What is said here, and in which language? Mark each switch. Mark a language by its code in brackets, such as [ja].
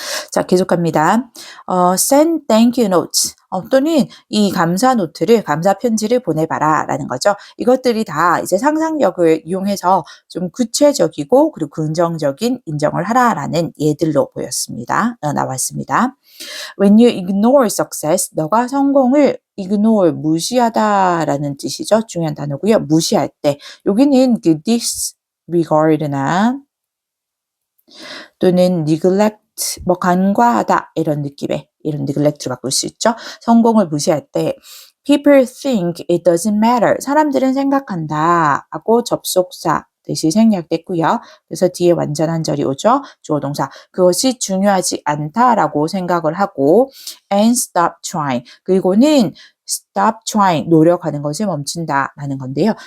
[ko] 자, 계속합니다. [en] send thank you notes. [ko] 또는 이 감사 노트를, 감사 편지를 보내봐라 라는 거죠. 이것들이 다 이제 상상력을 이용해서 좀 구체적이고 그리고 긍정적인 인정을 하라라는 예들로 나왔습니다. [en] When you ignore success, [ko] 너가 성공을 [en] ignore, [ko] 무시하다라는 뜻이죠. 중요한 단어고요. 무시할 때. 여기는 그 disregard나 또는 neglect, 간과하다 이런 느낌의 이런 neglect로 바꿀 수 있죠. 성공을 무시할 때 [en] people think it doesn't matter. [ko] 사람들은 생각한다 하고 접속사 대시 생략됐고요. 그래서 뒤에 완전한 절이 오죠. 주어 동사. 그것이 중요하지 않다라고 생각을 하고 [en] and stop trying. [ko] 그리고는 stop trying, 노력하는 것을 멈춘다라는 건데요.